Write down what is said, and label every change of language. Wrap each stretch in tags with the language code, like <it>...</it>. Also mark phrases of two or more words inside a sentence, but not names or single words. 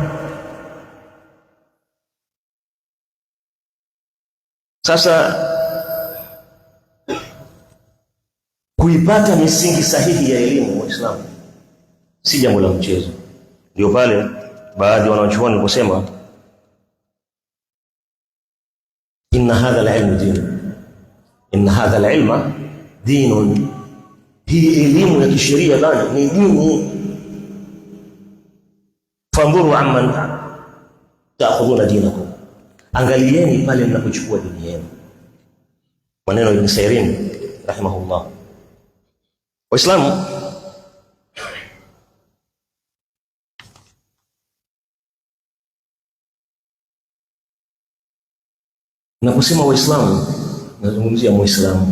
<sw>Sasa kuipata misingi sahihi ya elimu wa Uislamu si jambo la mchezo. Ndio pale baadhi ya wanachuoni kusema</sw> <ar>إن هذا العلم دين إن هذا العلم دين,</ar> <sw>hii elimu ya kisheria bana ni dini.</sw> <ar>فانظروا عمن تأخذون دينكم,</ar> <sw>angalieni pale mnapochukua dini yenu. Maneno ya Ibn Sirin rahimahullah. Waislamu, naposema Waislamu nazungumzia Muislamu.</sw>